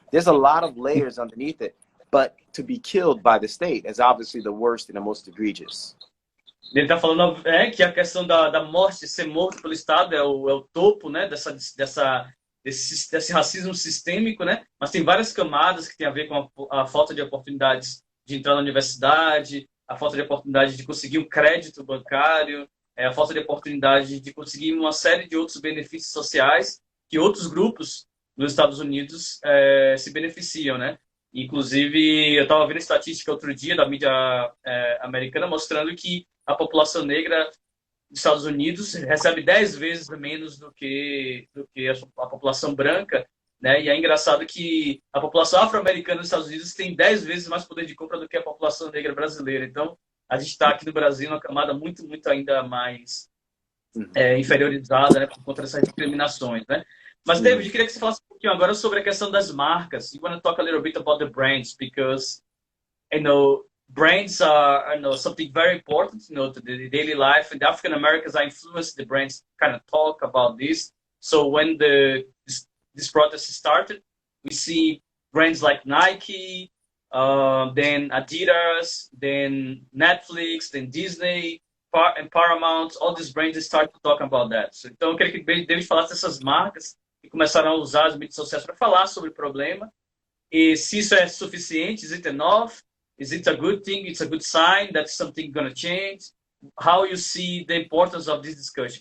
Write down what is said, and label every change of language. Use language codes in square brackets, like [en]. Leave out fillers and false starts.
[en] There's a lot of layers underneath it, but to be killed by the state is obviously the worst and the most egregious. [pt] Ele está falando que a questão da morte, ser morto pelo Estado é o topo, né, desse racismo sistêmico, né? Mas tem várias camadas que tem a ver com a falta de oportunidades de entrar na universidade, a falta de oportunidade de conseguir um crédito bancário, a falta de oportunidade de conseguir uma série de outros benefícios sociais que outros grupos nos Estados Unidos se beneficiam, né? Inclusive, eu estava vendo estatística outro dia da mídia americana mostrando que a população negra dos Estados Unidos recebe 10 vezes menos do que a população branca, né? E é engraçado que a população afro-americana dos Estados Unidos tem 10 vezes mais poder de compra do que a população negra brasileira. Então, a gente está aqui no Brasil numa camada muito, muito ainda mais inferiorizada, né, por conta dessas discriminações, né? Mas, David, eu queria que você falasse um pouquinho agora sobre a questão das marcas. [en] You want to talk a little bit about the brands, because, brands are, something very important, to the daily life. And the African Americans are influenced. The brands kind of talk about this. So when this protest started, we see brands like Nike, then Adidas, then Netflix, then Disney, and Paramount. All these brands start talking about that. [pt] So, então, eu queria que o David falasse dessas marcas que começaram a usar as mídias sociais para falar sobre o problema. E se isso é suficiente, [en] is it enough? Is it a good thing? It's a good sign that something going to change? How you see the importance of this discussion?